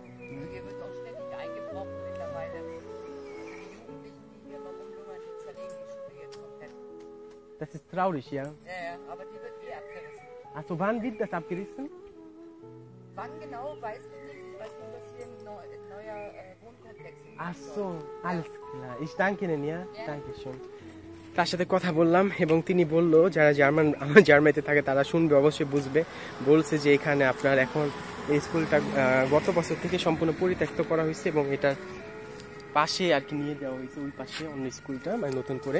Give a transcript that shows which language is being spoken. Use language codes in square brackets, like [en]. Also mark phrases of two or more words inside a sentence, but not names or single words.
[de] Hier wird auch ständig eingebrochen mittlerweile. Die Jugendlichen, die hier mal rumlungern, die zerlegen die Schule jetzt komplett. Das ist traurig, ja? Ja, aber die wird eh abgerissen. Also wann wird das abgerissen? Wann genau, weiß ich nicht. Ich weiß nur, dass hier ein neuer Wohnkomplex ist. Ach so, alles klar. Ich danke Ihnen, ja? Danke schön. [bn] তার সাথে কথা বললাম এবং তিনি বলল যারা জার্মানিতে থাকে তারা শুনবে, অবশ্যই বুঝবে। বলছে যে এখানে আপনার এখন এই স্কুলটা গত বছর থেকে সম্পূর্ণ পরিত্যক্ত করা হয়েছে এবং এটার পাশে আর কি নিয়ে যাওয়া হয়েছে, ওই পাশে অন্য স্কুলটা মানে নতুন করে।